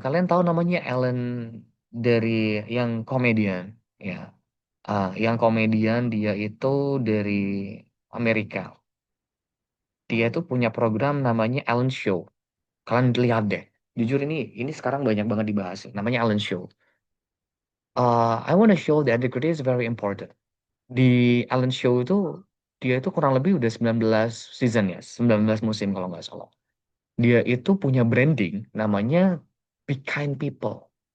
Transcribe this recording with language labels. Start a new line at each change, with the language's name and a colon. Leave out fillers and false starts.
Indonesian: Kalian tahu namanya Alan dari yang komedian, ya. Yang komedian dia itu dari Amerika. Dia itu punya program namanya Ellen Show. Kalian lihat deh. Jujur ini sekarang banyak banget dibahas. Namanya Ellen Show.
English: I want to show that integrity is very important.
Indonesian: Di Ellen Show itu dia itu kurang lebih udah 19 season ya, 19 musim kalau nggak salah. Dia itu punya branding namanya Be Kind People.